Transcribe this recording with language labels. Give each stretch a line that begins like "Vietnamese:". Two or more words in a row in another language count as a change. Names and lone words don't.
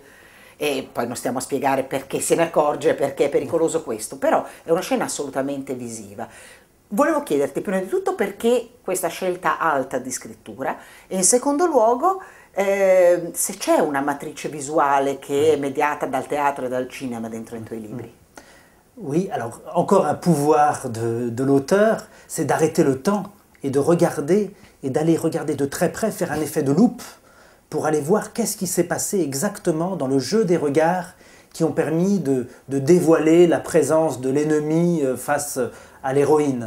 Italian: E poi non stiamo a spiegare perché se ne accorge, perché è pericoloso questo, però è una scena assolutamente visiva. Volevo chiederti prima di tutto perché questa scelta alta di scrittura e in secondo luogo se c'è una matrice visuale che è mediata dal teatro e dal cinema dentro i tuoi libri.
French: Oui, alors encore un pouvoir de l'auteur, c'est d'arrêter le temps et de regarder et d'aller regarder de très près, faire un effet de loupe pour aller voir qu'est-ce qui s'est passé exactement dans le jeu des regards qui ont permis de dévoiler la présence de l'ennemi face à l'héroïne.